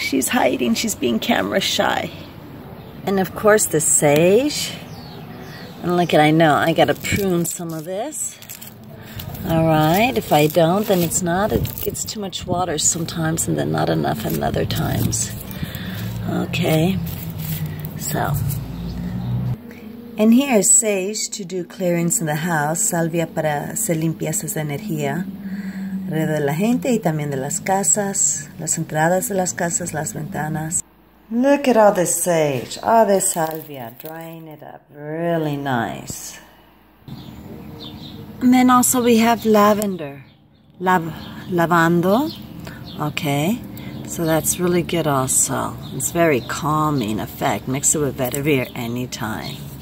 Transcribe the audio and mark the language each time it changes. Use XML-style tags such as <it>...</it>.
<en>She's hiding, she's being camera shy. And of course the sage. And look at, I know, I gotta prune some of this. All right, if I don't, then it's not. It gets too much water sometimes and then not enough in other times. Okay, so. And here is sage to do clearings in the house,</en> <es>salvia para hacer limpiezas de energía, alrededor de la gente y también de las casas, las entradas de las casas, las ventanas.</es> <en>Look at all this sage, all this salvia, drying it up, really nice. And then also we have lavender, lavando, okay, so that's really good also. It's very calming effect. Mix it with vetiver anytime.</en>